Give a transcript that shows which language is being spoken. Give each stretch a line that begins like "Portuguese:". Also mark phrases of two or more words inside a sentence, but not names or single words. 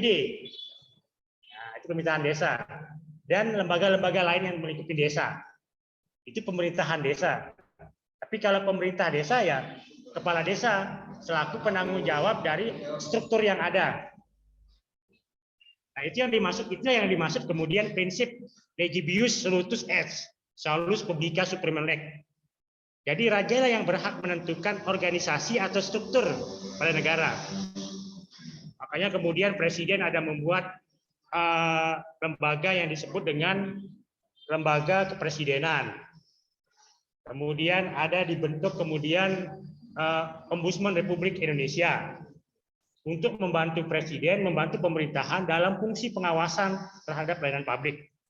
Indonesian: Nah, itu pemerintahan desa. Dan lembaga-lembaga lain yang melingkupi desa. Itu pemerintahan desa. Tapi kalau pemerintah desa ya kepala desa selaku penanggung jawab dari struktur yang ada. Nah, itu yang dimaksud kemudian prinsip
Latin: legibius solutus est, salus publica supremum lex.
Indonesian: Jadi raja lah yang berhak menentukan organisasi atau struktur pada negara. Makanya kemudian presiden ada membuat lembaga yang disebut dengan lembaga kepresidenan. Kemudian ada dibentuk kemudian Ombudsman Republik Indonesia untuk membantu presiden, membantu pemerintahan dalam fungsi pengawasan terhadap pelayanan publik.